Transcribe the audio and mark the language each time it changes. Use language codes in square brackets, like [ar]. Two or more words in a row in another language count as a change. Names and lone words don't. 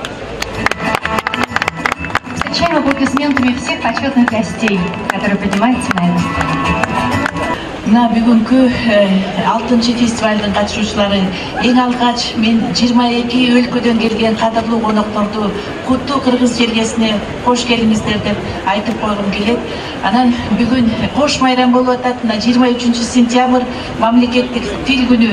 [ru] Встречаем аплодисментами всех почетных гостей, которые поднимаются на эту сцену. [ky] Мына бүгүнкү 6-чы фестивалдын катышуучулары эң алгач мен 22 өлкөдөн келген кадырлуу конокторду куттуу кыргыз жергесине кош келиңиздер деп айтып койгум келет. Анан бүгүн кош майрам болуп атат. Мына 23 сентябрь мамлекеттик тил күнү.